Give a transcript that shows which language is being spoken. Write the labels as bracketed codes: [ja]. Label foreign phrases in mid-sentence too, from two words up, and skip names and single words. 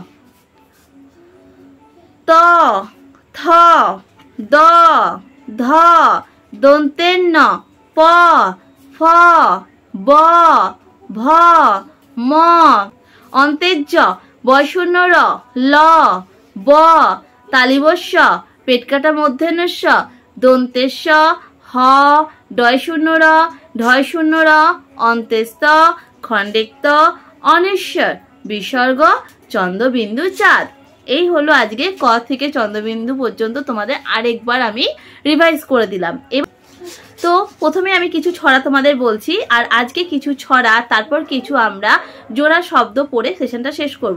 [bn] ত, থ, দ, ধ, দন্তের ন, প, ফ, ব, ভ, ম, অন্তের জ, বয়শূন্য র, ল, ব, তালিবস্য, পেট কাটা মধ্যেনস্য, দন্তের স, হ, ডয়শূন্য র, ঢয়শূন্য র, অন্তেস্ত, খণ্ডেক্ত, অনিশ্বর, বিসর্গ, চন্দ্রবিন্দু চাঁদ। এই হলো আজকে ক থেকে চন্দ্রবিন্দু পর্যন্ত তোমাদের আরেকবার আমি রিভাইজ করে দিলাম। তো প্রথমে আমি কিছু ছড়া তোমাদের বলছি, আর আজকে কিছু ছড়া তারপর কিছু আমরা জোড়া শব্দ পড়ে সেশনটা শেষ করব।